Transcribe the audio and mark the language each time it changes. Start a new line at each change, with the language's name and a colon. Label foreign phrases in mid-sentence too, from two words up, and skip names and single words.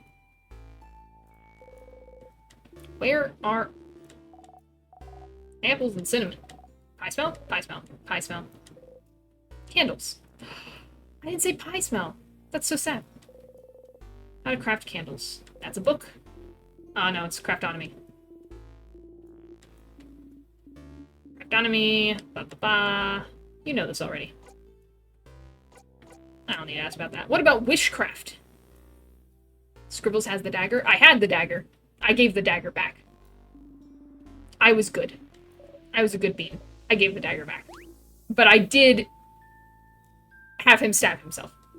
English: Where are apples and cinnamon? Pie smell? Pie smell. Pie smell. Candles. I didn't say pie smell. That's so sad. How to craft candles. That's a book. Oh no, it's Craftonomy. Craftonomy. Ba ba ba. You know this already. I don't need to ask about that. What about wishcraft? Scribbles has the dagger. I had the dagger. I gave the dagger back. I was good. I was a good bean. I gave the dagger back. But I did have him stab himself.